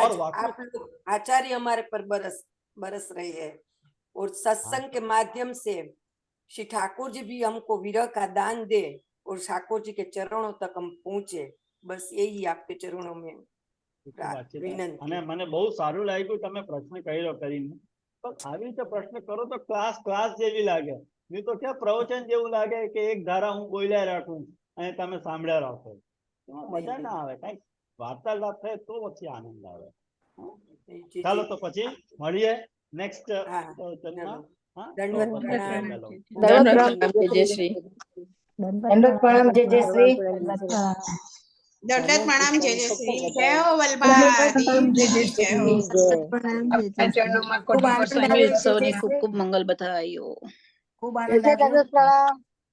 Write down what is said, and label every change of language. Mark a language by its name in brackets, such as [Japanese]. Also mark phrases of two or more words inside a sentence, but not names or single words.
[Hindi] आज वाकुस- आप लोग आचार्य हमारे पर बरस रहे हैं, और सत्संग के माध्यम से श्री ठाकुर जी भी हमको विरह का दान दे और ठाकुर जी के चरणों तक हम पहुंचे। बस यही आपके चरणों में विनंती। [Gujarati] અને મને બહુ સારું લાગ્યું તમે પ્રશ્ન કર્યો કરીને, પણ આવી રીતે પ્રશ્ન કરો તો ક્લાસ જેવી લાગે, નહીં તો ક્યાં પ્રવચન જેવું લાગે કે એક ધારા હું બોલ્યા રાખું અને તમે સાંભળ્યા રાખો, એમાં મજા ના આવે। કઈ વાર્તાલાપ થાય તો પછી આનંદ આવે। ચાલો તો પછી મળીએ નેક્સ્ટ પ્રવચનમાં। હા, તો दंडवत બધા प्रणाम। ચાલો। દંડવત જય શ્રી દંડવત પ્રણામ જય શ્રી દંડવત પ્રણામ જય શ્રી જય હો વલ્લભાધીશ જય હો પ્રણામ ચરણોમાં ખૂબ કોટી આનંદ કોટી આવ્યો ઉત્સવની જય ખૂબ ખૂબ મંગલ બધાયો। ખૂબ આનંદ આવ્યો પ્રણામ